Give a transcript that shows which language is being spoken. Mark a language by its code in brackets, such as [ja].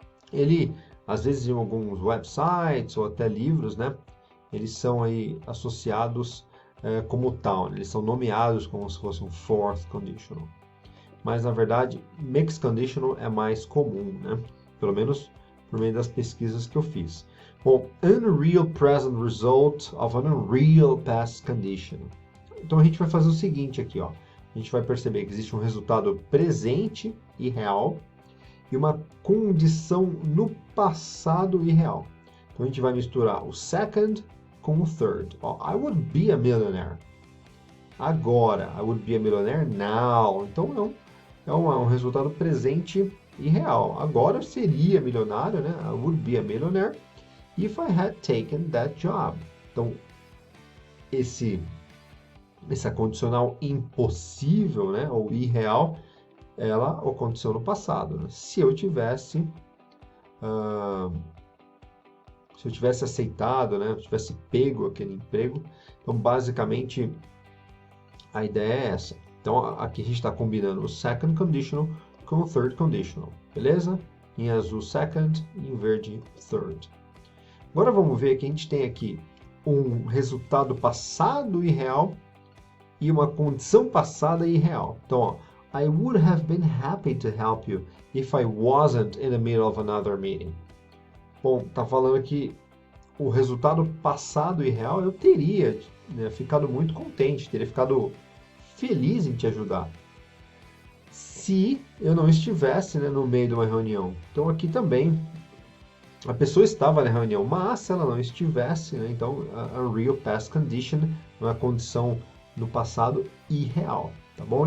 [pt] Ele, às vezes, em alguns websites ou até livros, né? Eles são aí associados como tal. Eles são nomeados como se fosse um fourth conditional. Mas, na verdade, mixed conditional é mais comum, né? Pelo menos por meio das pesquisas que eu fiz. [en] Bom, unreal present result of an unreal past condition. [pt] Então, a gente vai fazer o seguinte aqui, ó. A gente vai perceber que existe um resultado presente e real e uma condição no passado e real. Então, a gente vai misturar o second com o third. [en] Ó, I would be a millionaire. Agora, I would be a millionaire now. [pt] Então, é um resultado presente e real. Agora eu seria milionário, né? [en] I would be a millionaire if I had taken that job. [pt] Então, essa condicional impossível, né, ou irreal, ela aconteceu no passado. Né? Se eu tivesse aceitado, né, se eu tivesse pego aquele emprego, então basicamente a ideia é essa. Então aqui a gente está combinando o second conditional com o third conditional, beleza? Em azul second, em verde third. Agora vamos ver que a gente tem aqui um resultado passado e real e uma condição passada e real. Então, ó, [en] I would have been happy to help you if I wasn't in the middle of another meeting. [pt] Bom, tá falando que o resultado passado e real eu teria, né, ficado muito contente, teria ficado feliz em te ajudar se eu não estivesse, né, no meio de uma reunião. Então aqui também a pessoa estava na reunião, mas se ela não estivesse, né, então a Unreal Past Condition é uma condição no passado irreal, tá bom?